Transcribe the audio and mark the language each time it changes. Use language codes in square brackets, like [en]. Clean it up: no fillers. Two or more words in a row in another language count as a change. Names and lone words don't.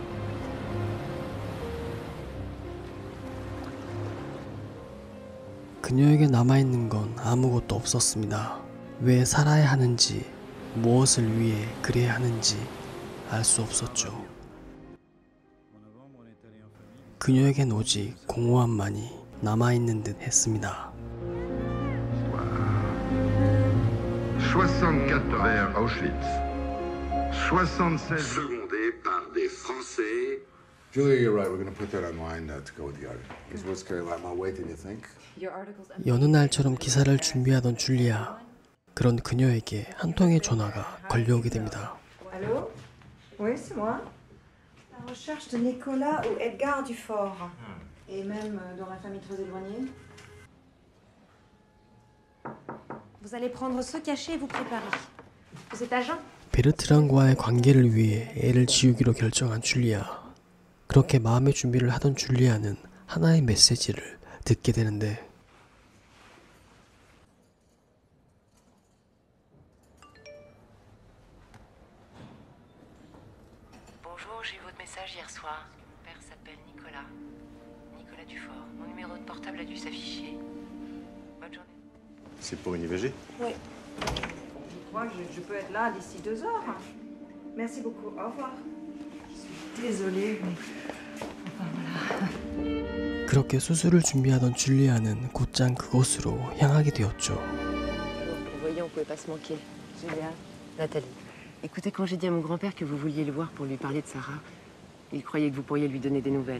[ko] 그녀에게 남아있는 건 아무것도 없었습니다. 왜 살아야 하는지, 무엇을 위해 그래야 하는지 알 수 없었죠. 그녀에겐 오직 공허함만이 남아있는 듯 했습니다. [fr] 64 vers Auschwitz. 76. Secondé par des Français. [en] Julia, you're right. We're going to put that online to go with the article. Is what's carrying a lot more weight than you think? [ko] 여느 날처럼 기사를 준비하던 줄리아. 그런 그녀에게 한 통의 전화가 걸려오게 됩니다. [fr] Allô? Oui, c'est moi. La recherche de Nicolas ou Edgar Dufort. Et même dans la famille très éloignée. Vous allez prendre ce cachet et vous préparer. Vous êtes agent? [ko] 베르트랑과의 관계를 위해 애를 지우기로 결정한 줄리아. 그렇게 마음의 준비를 하던 줄리아는 하나의 메시지를 듣게 되는데 [fr] Bonjour, j'ai eu votre message hier soir. Mon père s'appelle Nicolas. Nicolas Dufort. Mon numéro de portable a dû s'afficher. Bonne journée. C'est pour une IVG? Oui. Je crois que je peux être là d'ici 2 heures. Merci beaucoup. Au revoir. Je suis désolée, mais... Enfin, voilà. [ko] 그렇게 수술을 준비하던 줄리아는 곧장 그곳으로 향하게 되었죠. [fr] Vous voyez, on pouvait pas se manquer. Julia, Nathalie. Écoutez, quand j'ai dit à mon grand-père que vous vouliez le voir pour lui parler de Sarah, il croyait que vous pourriez lui donner des nouvelles.